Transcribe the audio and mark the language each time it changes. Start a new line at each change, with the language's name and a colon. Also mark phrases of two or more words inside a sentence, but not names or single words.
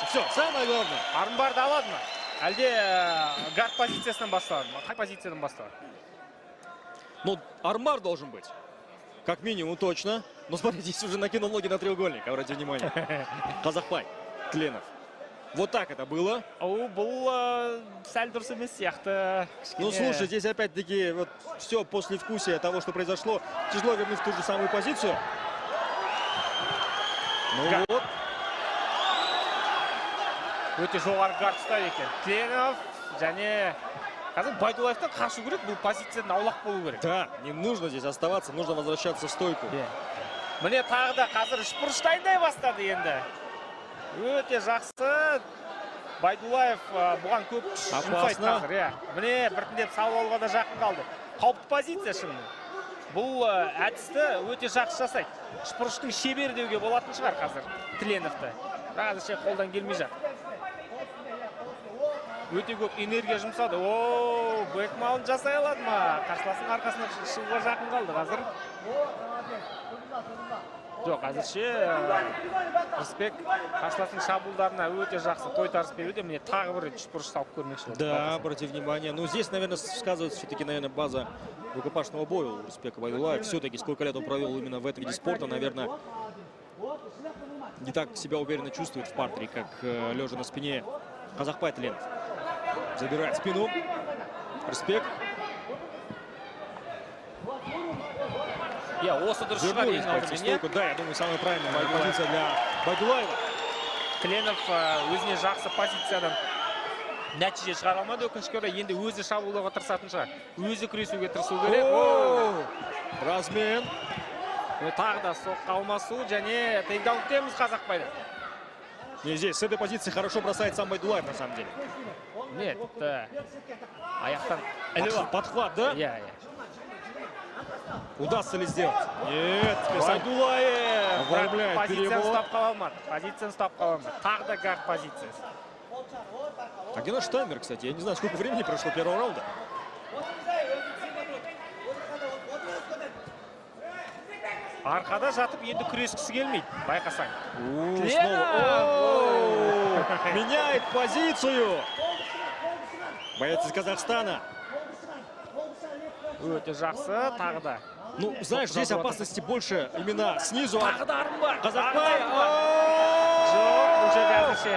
Russian: Все, самое главное.
Kazakh: Армбарды алады ма? Әлде гард позициясынан басталады ма? Қай позициядан басталады?
Russian: Ну, армбар должен быть. Как минимум, точно. Но смотрите, здесь уже накинул ноги на треугольник. Обратите внимание. Казахпай, Тленов. Вот так это было.
Kazakh: Бұл сәл дұрыс емес сияқты.
Russian: Ну, слушай, здесь опять-таки вот все послевкусие того, что произошло. Тяжело вернуть в ту же самую позицию. Ну вот.
Kazakh: Өте жоғары гард ұстап екен. Тленов және қазір Байдуллаевтан қашу керек, бұл позициядан аулақ болу керек.
Russian: Да, не нужно здесь оставаться, нужно возвращаться в стойку.
Kazakh: Міне тағы да қазір үшбұрыш дайындай бастады енді. Өте жақсы. Байдуллаев бұған көп күш жұмсайды қазір. Міне біртіндеп салып алуға да жақын қалды. Қауіпті позиция шынымен. Бұл әдісті өте жақсы жасайды. Үшбұрыштың шебері деуге болатын шығар қазір Тленовті. Бірақ әзірше қолдан келмей жатыр. Өте көп энергия жұмсады. Ооо, бэкмаунт жасай алады ма? Қарсыласының арқасына шығуға жақын қалды қазір. Жоқ, әзірше Рысбек қарсыласының шабуылдарына өте жақсы тойтарыс беруде. Міне тағы бір үшбұрыш салып көрмекші.
Russian: Да, обратите внимание. Ну, здесь, наверное, сказывается все-таки, наверное, база рукопашного боя у Рысбека Байдуллаева. Все-таки сколько лет он провел именно в этом виде спорта, наверное, не так себя уверенно чувствует в партере, как лежа на спине Казахбай Тленов. Забирает спину. Рысбек.
Kazakh: Осы дұрыс шығар ең алдымен.
Russian: Да, я думаю, самая правильная позиция для Байдуллаева.
Kazakh: Тленов өзіне жақсы позициядан нәтиже шығара алмады, өкінішке орай. Енді өзі шабуылдауға тырысатын шығар. Өзі күресуге тырысу керек.
Russian: Размен.
Kazakh: Тағы да соққы алмасу және тейкдаун күтеміз Қазақбайды.
Russian: Не, здесь с этой позиции хорошо бросает сам Байдуллаев, на самом деле. Нет,
Kazakh: аяқтан
Russian: подхват, да?
Kazakh: Иә.
Russian: Удастся ли сделать? Нет, Байдуллаев оформляет
Kazakh: позицияны
Russian: перевод.
Kazakh: ұстап қала алмады. Тағы да гард позициясы.
Russian: А где наш таймер, кстати? Я не знаю, сколько времени прошло первого раунда.
Kazakh: Арқада жатып енді күрескісі келмейді, байқасаң.
Russian: Меняет позицию. Боец из Казахстана.
Kazakh: Өте жақсы, тағы да.
Russian: Ну, знаешь, здесь опасности больше именно снизу.
Kazakh: Тағы да Армбар. Казахбай. Жоқ, бұл жерде әзірше.